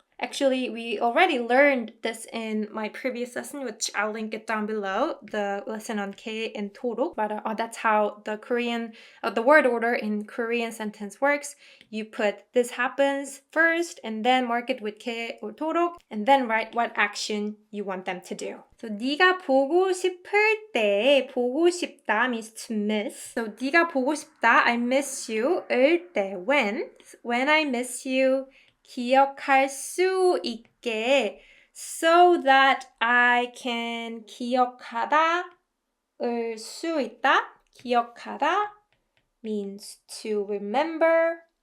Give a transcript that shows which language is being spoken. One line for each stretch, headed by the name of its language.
English: Actually, we already learned this in my previous lesson, which I'll link it down below, the lesson on ke and 도로. But that's how the the word order in Korean sentence works. You put this happens first, and then mark it with ke or 도로, and then write what action you want them to do. So
Korean: 네가 보고 싶을 때, 보고 싶다
English: means to miss. So
Korean: 네가 보고 싶다,
English: I miss you.
Korean: 을 때,
English: when I miss you.
Korean: 기억할 수 있게
English: so that I can
Korean: 기억하다 을 수 있다 기억하다
English: means to remember